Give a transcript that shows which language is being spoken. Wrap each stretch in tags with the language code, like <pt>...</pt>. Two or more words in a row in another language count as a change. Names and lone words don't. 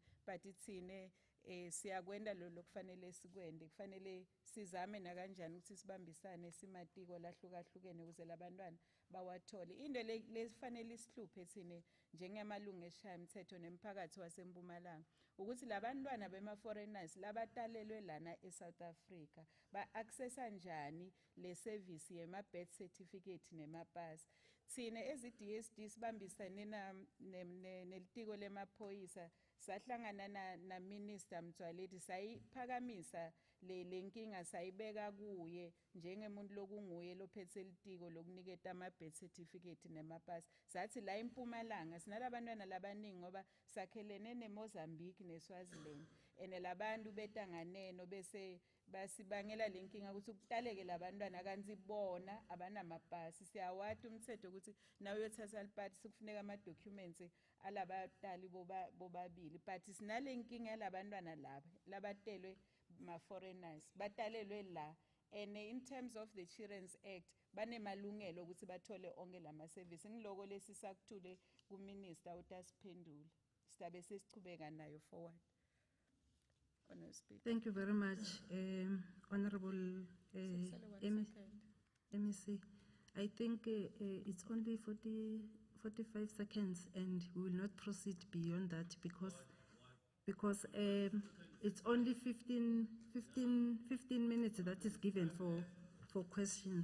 <ss>But itsine siyakwenda lo kufanele sikwende kufanele sizame na kanjani ukuthi sibambisane simatiko lahlukahlukene ukuze labantwana bawathole. Into lefanele isihluphe thine njengemalungu eshaya umthetho nemphakathi waseMpumalanga ukuthi labantwana bema foreigners labatalelwe lana eSouth Africa ba accessa njani le service yema</ss> <en>birth certificate</en> <ss>nema pass. Thine ezi DSD sibambisane nelitiko lemaphoyisa sahlangana na Minister Mtswaledi sayiphakamisa le nkinga sayibeka kuye njengemuntu lokunguye lophethe litiko lokuniketa ama</ss> <en>birth certificate</en> <ss>nema pass. Sathi la eMpumalanga sinalabantwana labaningi ngoba sakhelene neMozambique neSwaziland ene labantu betanganeno bese basibangela lenkinga ukuthi kutaleke labantwana kanti bona abanamapasi. Siyawati umthetho ukuthi nawe uyothatha lipati sikufuneka ama documents alabatali bobabili but sinale nkinga yalabantwana laba labatelwe ma-foreigners batalelwe la,</ss> <en>and in terms of the Children's Act</en> <ss>banemalungelo ukuthi bathole onke lama-service. Ngiloko lesisakuthule kuminister utasiphendule sizabe sesichubeka nayo forward.</ss> <en>Honourable Speaker. Thank you very much, Honorable MEC. I think it's only 45 seconds and we will not proceed beyond that because it's only 15 minutes that is given for questions.</en>